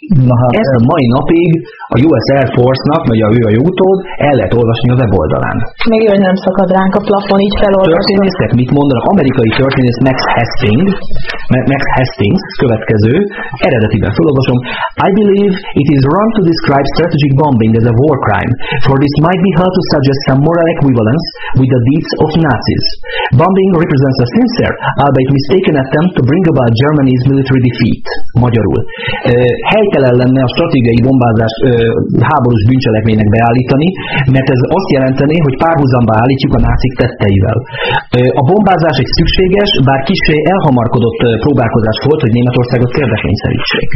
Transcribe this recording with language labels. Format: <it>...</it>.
<hu>Na hát, ezt a mai napig a US Air Force-nak, vagy ő a jó utód, el lehet olvasni a weboldalán. Még jó, hogy nem szakad ránk a plafon, így felolvasni. Történészek mit mondanak? Amerikai történész Max Hastings, következő, eredetiben felolvasom.</hu> <en>I believe it is wrong to describe strategic bombing as a war crime, for this might be hard to suggest some moral equivalence with the deeds of Nazis. Bombing represents a sincere, albeit mistaken attempt to bring about Germany's military defeat.</en> <hu>Magyarul. Helytelen lenne a stratégiai bombázást háborús bűncselekménynek beállítani, mert ez azt jelenteni, hogy párhuzamba állítjuk a nácik tetteivel. A bombázás egy szükséges, bár kissé elhamarkodott próbálkozás volt, hogy Németországot kérdekényszerítsék.</hu>